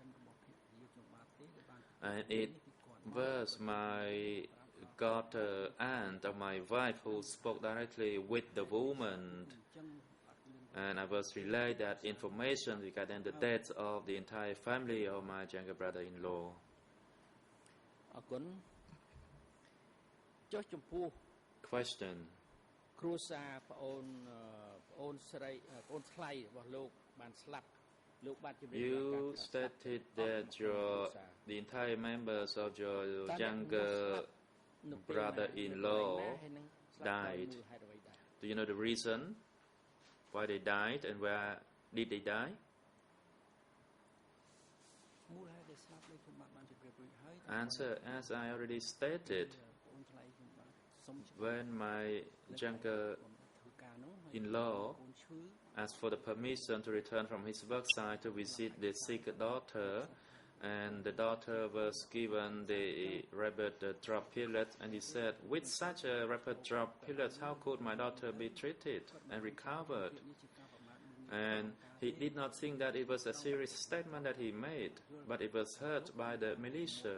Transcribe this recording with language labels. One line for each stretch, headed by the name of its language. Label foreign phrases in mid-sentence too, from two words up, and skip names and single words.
English: And it was my aunt of my wife who spoke directly with the woman, and I was relayed that information regarding the death of the entire family of my younger brother-in-law.
Khmer: អរគុណចុះចំពោះ
English: Question.
Khmer: គ្រួសារប្អូនស្រីប្អូនថ្លៃរបស់លោកបានស្លាប់លោកបានជម្រាប
English: You stated that the entire members of your younger brother-in-law died. Do you know the reason why they died and where did they die?
Khmer: មូលហេតុដែលស្លាប់នេះខ្ញុំបានជម្រាបរួចហើយ
English: Answer. As I already stated,
Khmer: ប្អូនថ្លៃខ្ញុំបានសុំ
English: when my younger
Khmer: ធ្វើការនោះ
English: in-law
Khmer: ប្អូនឈឺ
English: asked for the permission to return from his work site to visit the sick daughter, and the daughter was given the rapid drop pillet, and he said, with such a rapid drop pillet, how could my daughter be treated and recovered? And he did not think that it was a serious statement that he made, but it was heard by the militia.